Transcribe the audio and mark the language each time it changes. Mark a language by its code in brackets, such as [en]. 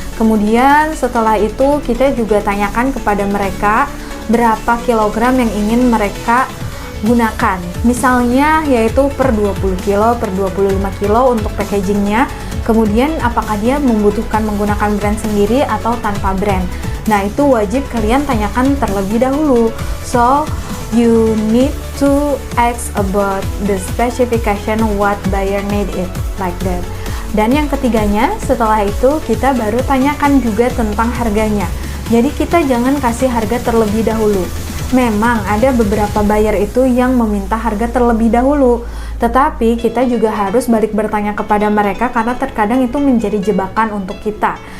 [id] Kemudian setelah itu kita juga tanyakan kepada mereka berapa kilogram yang ingin mereka gunakan. Misalnya yaitu per 20 kilo, per 25 kilo untuk packagingnya. Kemudian apakah dia membutuhkan menggunakan brand sendiri atau tanpa brand. Nah itu wajib kalian tanyakan terlebih dahulu. [en] So you need to ask about the specification what buyer need it, like that. [id] Dan yang ketiganya, setelah itu kita baru tanyakan juga tentang harganya. Jadi kita jangan kasih harga terlebih dahulu. Memang ada beberapa buyer itu yang meminta harga terlebih dahulu, tetapi kita juga harus balik bertanya kepada mereka karena terkadang itu menjadi jebakan untuk kita.